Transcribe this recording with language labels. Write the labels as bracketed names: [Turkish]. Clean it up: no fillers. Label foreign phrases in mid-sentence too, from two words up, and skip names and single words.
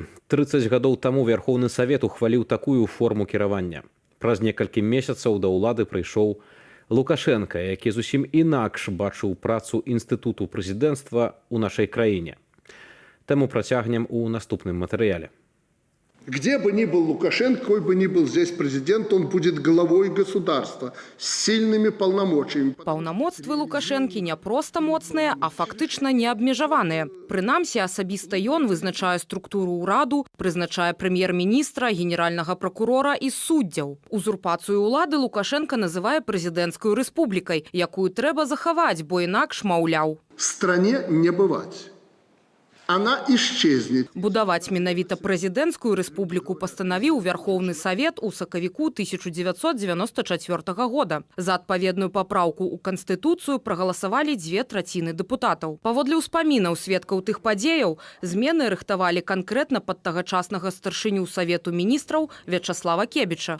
[Belarusian] 30 гадоў таму Верхоўны Савет ухваліў такую форму кіравання. Праз некалькі месяцаў да ўлады прыйшоў Лукашенка, які зусім інакш бачыў працу інстытуту прэзідэнцтва ў нашай краіне. Тэму працягнем у наступным матэрыяле. [Russian] Где бы ни был Лукашенко, какой бы ни был здесь президент, он будет главой государства с сильными полномочиями. [Belarusian] Паўнамоцтвы Лукашэнкі не проста моцныя, а фактычна неабмежаваныя. Прынамсі, асабіста ён вызначае структуру ўраду, прызначае прэм'ер-міністра, генеральнага пракурора і суддзяў. Узурпацыю ўлады Лукашенко называе прэзідэнцкаю рэспублікай, якую трэба захаваць, бо інакш, маўляў. [Russian] Стране не бывать. Она исчезнет. [Belarusian] Будаваць менавіта прэзідэнцкую рэспубліку пастанавіў Верхоўны Савет у сакавіку 1994 года. За адпаведную папраўку ў Канстытуцыю прагаласавалі 2/3 дэпутатаў. Паводле ўспамінаў сведкаў тых падзеяў, змены рыхтавалі канкрэтна пад тагачаснага старшыню Савету міністраў Вячаслава Кебіча.